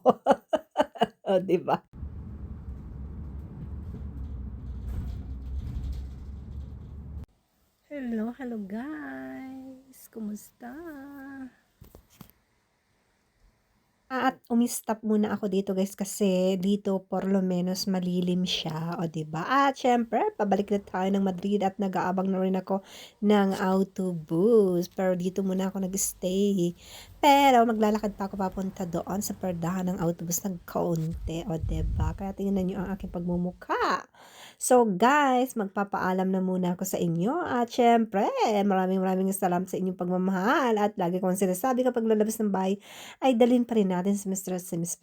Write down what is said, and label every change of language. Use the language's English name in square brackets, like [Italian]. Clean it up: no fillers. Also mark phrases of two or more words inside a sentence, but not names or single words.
[Filipino] O, di ba? Hello, hello guys. Kumusta? At umi-stop muna ako dito guys kasi dito [Spanish] por lo menos [Filipino] malilim siya, o 'di ba? At syempre pabalik na tayo ng Madrid at nag-aabang na rin ako ng autobus. Pero dito muna ako nag-stay. Pero maglalakad pa ako papunta doon sa pardahan ng autobus ng kaunti, o 'di ba? Kaya tingnan niyo ang aking pagmumukha. So guys, magpapaalam na muna ako sa inyo at syempre maraming salamat sa inyong pagmamahal at lagi kong sinasabi kapag lalabas ng bahay ay dalhin pa rin natin si Mr.